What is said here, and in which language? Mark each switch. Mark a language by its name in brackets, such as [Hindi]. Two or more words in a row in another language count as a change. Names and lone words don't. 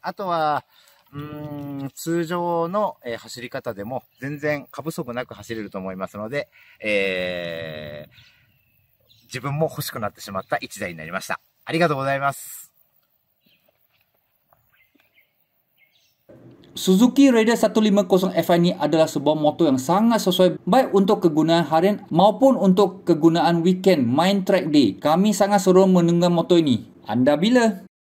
[Japanese] あとは、通常の、走り方でも全然過不足なく走れると思いますので、自分も欲しくなってしまった1台になりました。ありがとうございます。 [Malay] Suzuki Raider 150Fi ini adalah sebuah motor yang sangat sesuai baik untuk kegunaan harian maupun untuk kegunaan weekend main [English] track day. [Malay] Kami sangat seronok menunggang motor ini. Anda bila?